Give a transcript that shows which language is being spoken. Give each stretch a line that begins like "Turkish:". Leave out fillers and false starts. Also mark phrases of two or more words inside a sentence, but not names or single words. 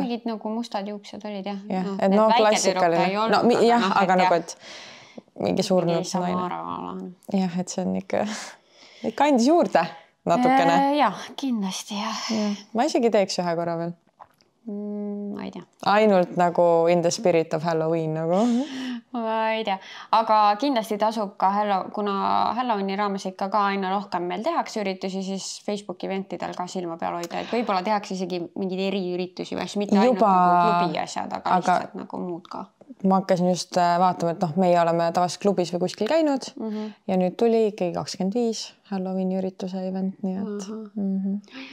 Estonian: Mingid nagu mustad juuksed olid jah. Jah, et klassikaline. Jah, aga nagu, et mingi surnud naine. Jah, et see on ikka andis juurde natukene. Jah, kindlasti jah. Ma isegi teeks ühe korra veel. Ma ei tea. Ainult nagu
English: in the spirit of Halloween
Estonian: nagu. Ma ei tea, aga kindlasti tasub ka kuna Halloweeni raames ikka ka aina rohkem meil tehakse üritusi, siis Facebooki eventidel ka silma peal hoida, et võib-olla tehakse isegi mingeid eriüritusi või mitte ainult nagu klubi asjad, aga lihtsalt nagu muud ka. Ma hakkasin just vaatama, et meie oleme tavaliselt klubis või kuskil käinud ja nüüd tuli ikkagi 25 Halloweeni ürituse event, nii et...